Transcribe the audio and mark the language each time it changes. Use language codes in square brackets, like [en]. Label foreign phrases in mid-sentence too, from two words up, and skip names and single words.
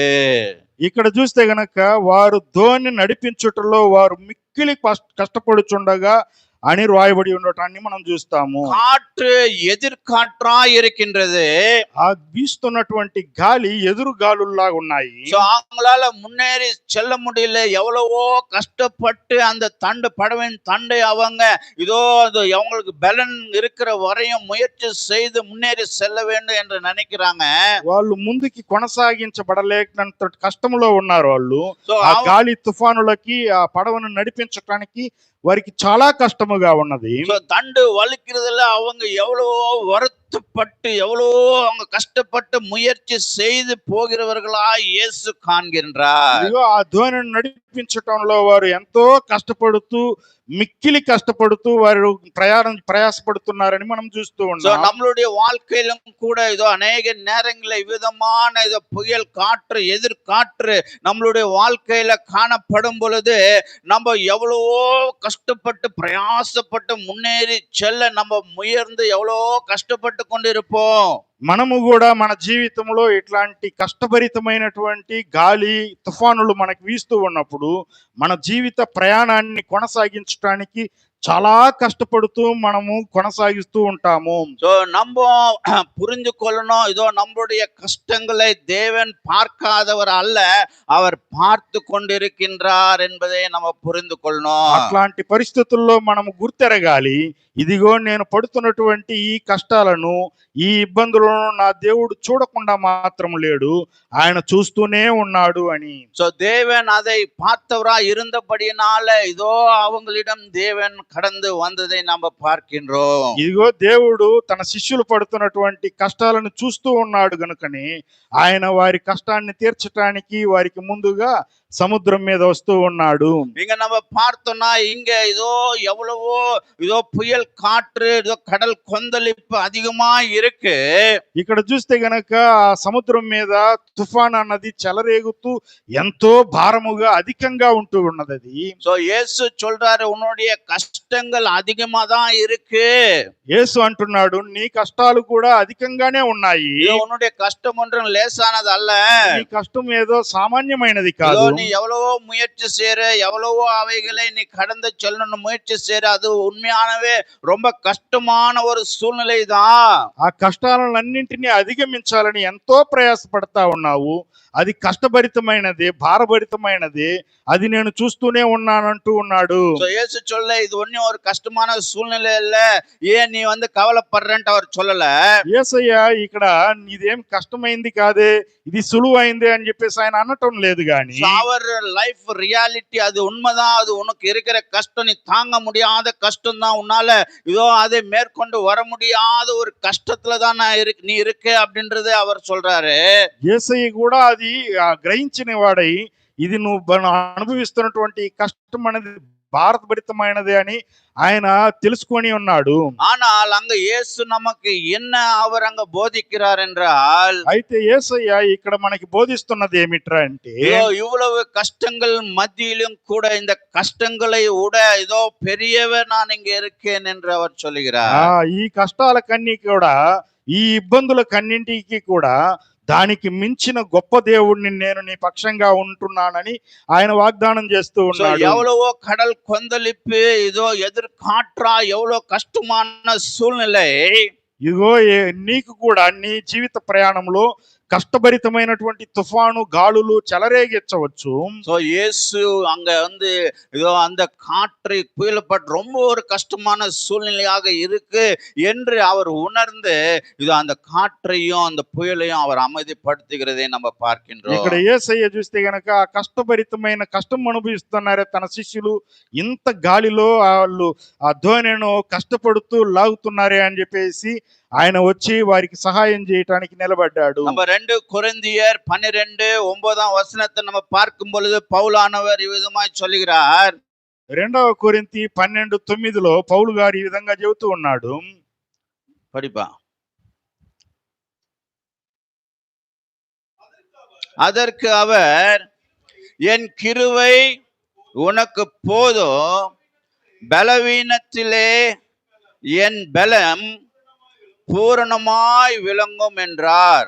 [te] ఇక్కడ చూస్తే గనక వారు ధోని నడిపించుటలో వారు మిక్కిలి కష్టపడుచుండగా అని రాయబడి ఉండటాన్ని మనం చూస్తాము. [ta] காற்று எதிர்காற்றாய் இருக்கின்றது. [te] ఆ వీస్తున్నటువంటి గాలి ఎదురు గాలుల్లాగా ఉన్నాయి. [ta] So, அவங்களால முன்னேறி செல்ல முடியல. எவ்வளவோ கஷ்டப்பட்டு அந்த படவின் தண்டை அவங்க இதோ அது அவங்களுக்கு பலன் இருக்கிற வரையும் முயற்சி செய்து முன்னேறி செல்ல வேண்டும் என்று நினைக்கிறாங்க. [te] వాళ్ళు ముందుకి కొనసాగించబడలేనంత కష్టంలో ఉన్నారు వాళ్ళు. So, ఆ గాలి తుఫానులకి ఆ పడవను నడిపించడానికి వారికి చాలా కష్టముగా ఉన్నది. [ta] So, தண்டு வலிக்கிறதுல அவங்க எவ்வளவோ வருத்தப்பட்டு எவ்வளவோ அவங்க கஷ்டப்பட்டு முயற்சி செய்து போகிறவர்களா இயேசு காண்கின்றார். [te] ఇదిగో ఆ ధ్వనిని నడిపించటంలో వారు ఎంతో కష్టపడుతూ మిక్కిలి కష్టపడుతూ వారు ప్రయాసపడుతున్నారని మనం చూస్తూ So, ఉన్నాం. [ta] நம்மளுடைய வாழ்க்கையிலும் கூட இதோ அநேக நேரங்களில் இவ்விதமான இதோ புயல் காற்று எதிர்காற்று நம்மளுடைய வாழ்க்கையில காணப்படும் பொழுது நம்ம எவ்வளவோ கஷ்டப்பட்டு பிரயாசப்பட்டு முன்னேறி செல்ல நம்ம முயர்ந்து எவ்வளவோ கஷ்டப்பட்டு கொண்டிருப்போம். [te] మనము కూడా మన జీవితంలో ఇట్లాంటి కష్టభరితమైనటువంటి గాలి తుఫానులు మనకు వీస్తూ ఉన్నప్పుడు మన జీవిత ప్రయాణాన్ని కొనసాగించడానికి చాలా కష్టపడుతూ మనము కొనసాగిస్తూ ఉంటాము. [ta] So, நம்ம புரிந்து கொள்ளணும், இதோ நம்மளுடைய கஷ்டங்களை தேவன் பார்க்காதவர் அல்ல, அவர் பார்த்து கொண்டிருக்கின்றார் என்பதை நம்ம புரிந்து கொள்ளணும். [te] అట్లాంటి పరిస్థితుల్లో మనము గుర్తెరగాలి, ఇదిగో నేను పడుతున్నటువంటి ఈ కష్టాలను ఈ ఇబ్బందులను నా దేవుడు చూడకుండా మాత్రం లేడు, ఆయన చూస్తూనే ఉన్నాడు అని. [ta] So, தேவன் அதை பார்த்தவரா இருந்தபடியினால இதோ அவங்களிடம் தேவன் கடந்து வந்ததை நம்ம பார்க்கின்றோம். [te] ఇదిగో దేవుడు తన శిష్యులు పడుతున్నటువంటి కష్టాలను చూస్తూ ఉన్నాడు గనుకని ఆయన వారి కష్టాన్ని తీర్చడానికి వారికి ముందుగా సముద్రం మీద వస్తూ ఉన్నాడు. [ta] இங்க நம்ம பார்த்தோம்னா இங்க இதோ எவ்வளவோ இதோ புயல் காற்று இதோ கடல் கொந்தளிப்பு அதிகமா இருக்கு. [te] ఇక్కడ చూస్తే గనక ఆ సముద్రం మీద తుఫాన్ అన్నది చెలరేగుతూ ఎంతో భారముగా అధికంగా ఉంటూ ఉన్నది అది. [ta] So, இயேசு சொல்றாரு, உன்னுடைய கஷ்டங்கள் அதிகமா தான் இருக்கு. [te] యేసు అంటున్నాడు, నీ కష్టాలు కూడా అధికంగానే ఉన్నాయి. [ta] இதோ உன்னுடைய கஷ்டம் ஒன்றும் லேசானது அல்ல. [te] నీ కష్టం ఏదో సామాన్యమైనది இதோ కాదు. [ta] நீ எவ்வளவோ முயற்சி செய்யற, எவ்வளவோ அவைகளை நீ கடந்து செல்லணும் முயற்சி செய்யற, அது உண்மையானவே ரொம்ப கஷ்டமான ஒரு சூழ்நிலை தான். [te] ఆ కష్టాలన్నింటినీ అధిగమించాలని ఎంతో ప్రయాసపడతా ఉన్నావు. అది కష్టభరితమైనది, భారభరితమైనది, అది నేను చూస్తూనే ఉన్నానంటూ ఉన్నాడు. [ta] So, இயேசு சொல்ல இது ஒன்னும் ஒரு கஷ்டமான சூழ்நிலை இல்ல, ஏன் நீ கவலைப்படுறேன்ட்டு அவர் சொல்லல. [te] యేసయ్య ఇక్కడ ఇదేం కష్టమైంది కాదే, ఇది సులువైంది అని చెప్పేసి ఆయన అనటం లేదు గాని [en] So, our life reality [ta] அது உண்மைதான். அது உனக்கு இருக்கிற கஷ்டம், நீ தாங்க முடியாத கஷ்டம் தான். உன்னால இதோ அதை மேற்கொண்டு வர முடியாத ஒரு கஷ்டத்துல தான் நீ இருக்க அப்படின்றத அவர் சொல்றாரு. [te] యేసయ్య కూడా అది గ్రహించిన వాడై ఇది నువ్వు అనుభవిస్తున్నటువంటి కష్టం అనేది భారతభరితమైనది అని ఆయన తెలుసుకొని ఉన్నాడు. [ta] ஆனால் அங்க இயேசு நமக்கு என்ன அவர் அங்க போதிக்கிறார் என்றால், [te] అయితే యేసయ్య ఇక్కడ మనకి బోధిస్తున్నది ఏమిట్రా అంటే, [ta] இவ்வளவு கஷ்டங்கள் மத்தியிலும் கூட இந்த கஷ்டங்களை விட இதோ பெரியவர் நான் இங்க இருக்கேன் என்று அவர் சொல்லுகிறார். [te] ఈ కష్టాలకన్నీ కూడా ఈ ఇబ్బందులకన్నింటికి కూడా దానికి మించిన గొప్ప దేవుడిని నేను నీ పక్షంగా ఉంటున్నానని ఆయన వాగ్దానం చేస్తూ ఉన్నాడు. [ta] எவ்வளவோ கடல் கொந்தளிப்பு இதோ எதிர்காற்றா எவ்வளவு கஷ்டமான சூழ்நிலை, [te] ఇదిగో నీకు కూడా నీ జీవిత ప్రయాణంలో కష్టభరితమైనటువంటి తుఫాను గాలులు చెలరేగించవచ్చు. [ta] సో இயேசு அங்க இதோ அந்த காற்றை புயலப்பட்டு ரொம்ப ஒரு கஷ்டமான சூழ்நிலையாக இருக்கு என்று அவர் உணர்ந்து இதோ அந்த காற்றையும் அந்த புயலையும் அவர் அமைதிப்படுத்துகிறதை நம்ம பார்க்கின்றோம். [te] ఇక్కడ యేసయ్య చూస్తే గనక ఆ కష్టభరితమైన కష్టం అనుభవిస్తున్నారే తన శిష్యులు, ఇంత గాలిలో వాళ్ళు ఆ ధ్వనిను కష్టపడుతూ లాగుతున్నారే అని చెప్పేసి ఆయన వచ్చి వారికి సహాయం చేయటానికి నిలబడ్డాడు. [ta] நம்ம 2 கொரிந்தியர் 12:9 நம்ம பார்க்கும் பொழுது பவுலானவர் இவ்விதமாய் சொல்லுகிறார். [te] 2 కొరింథీ 12:9 పౌలు గారు ఈ విధంగా చెబుతూ ఉన్నాడు. [ta] படிப்பா. அதற்கு அவர், என் கிருபை உனக்கு போதும், பலவீனத்திலே என் பலம் பூரணமாய் விளங்கும் என்றார்.